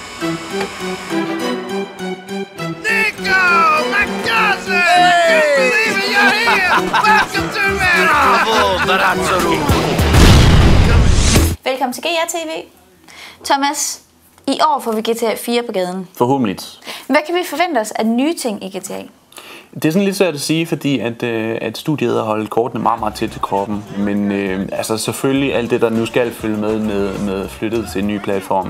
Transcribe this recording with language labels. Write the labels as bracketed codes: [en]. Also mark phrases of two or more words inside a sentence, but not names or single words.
[en] Nico! My cousin! I can't believe it! You're here! Welcome to America! Bravo, Barazzaro! [da] Velkommen til GR TV. Thomas, i år får vi GTA 4 på gaden. Forhåbentlig. Hvad kan vi forvente os af nye ting i GTA? Det er sådan lidt svært at sige, fordi at studiet har holdt kortene meget tæt til kroppen. Men altså selvfølgelig alt det, der nu skal følge med flyttet til en ny platform.